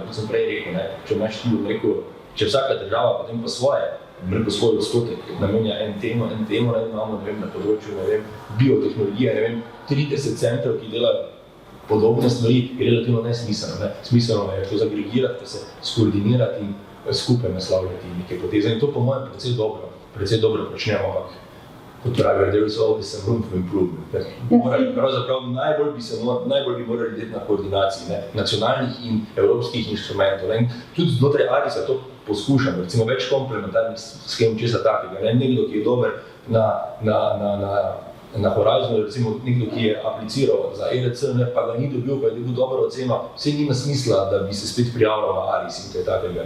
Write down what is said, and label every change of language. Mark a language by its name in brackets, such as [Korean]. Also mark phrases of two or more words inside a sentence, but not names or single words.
[Slovenian] Kot sem prej rekel, ne, če vsaka država potem pa svoj odstotek namenja en temo, imamo na področju biotehnologije, 30 centrov, ki delajo podobne stvari, je relativno nesmiselno. Ne. Smiselno je to zagregirati, se skoordinirati in skupaj naslavljati neke poteze. In to po mojem precej dobro počnemo, ampak kot pravijo, [English] there is always some room for improvement. [Slovenian] Pravzaprav najbolj bi morali delati na koordinaciji, ne, nacionalnih in evropskih inštrumentov. In tudi znotraj ARIS-a to poskušamo, recimo več komplementarnih skem česa takega. Ne. Nekdo, ki je dober na Horizonu, recimo nekdo, ki je apliciral za ERC, pa ga ni dobil, pa je dobil dobro oceno, vse nima smisla, da bi se spet prijavljal na ARIS in kaj takega.